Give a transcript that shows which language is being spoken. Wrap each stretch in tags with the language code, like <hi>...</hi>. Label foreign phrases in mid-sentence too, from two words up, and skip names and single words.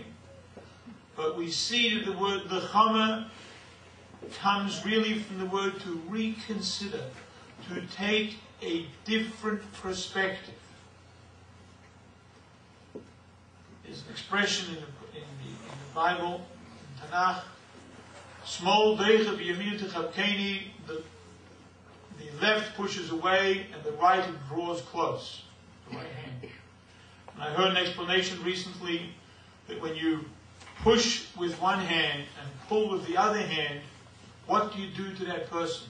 <en>But we see that the word Nechama comes really from the word to reconsider, to take a different perspective. There's an expression in the Bible, in Tanakh,</en> <he>שמאל דוחה וימין תחבקני,</he> <en>the left pushes away and the right draws close, the right hand. And I heard an explanation recently that when you push with one hand and pull with the other hand, what do you do to that person?</en>